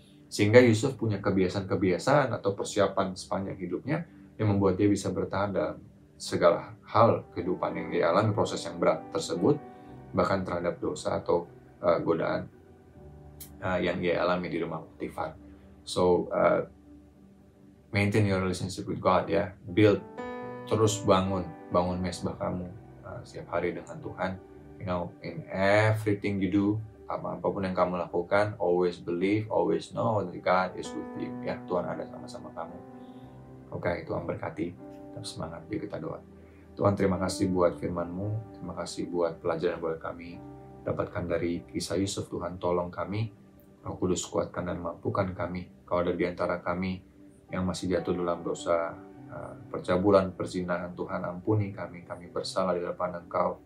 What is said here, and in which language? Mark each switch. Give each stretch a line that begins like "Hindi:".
Indonesian: Sehingga Yusuf punya kebiasaan-kebiasaan atau persiapan sepanjang hidupnya yang membuat dia bisa bertahan dalam segala hal kehidupan yang dia alami, proses yang berat tersebut, bahkan terhadap dosa atau godaan yang dia alami di rumah Potifar.
English: So, maintain your relationship with God, ya.
Indonesian: Build, terus bangun mesbah kamu setiap hari dengan Tuhan.
English: You know, in everything you do,
Indonesian: apapun yang kamu lakukan,
English: always believe, always know that God is with you.
Indonesian: Ya, Tuhan ada sama-sama kamu. Oke, Tuhan berkati. Tetap semangat, yuk kita doa. Tuhan, terima kasih buat firman-Mu, terima kasih buat pelajaran buat kami dapatkan dari kisah Yusuf. Tuhan, tolong kami, Roh Kudus kuatkan dan mampukan kami. Kalau ada di antara kami yang masih jatuh dalam dosa, percabulan, perzinahan, Tuhan ampuni kami bersalah di hadapan Engkau.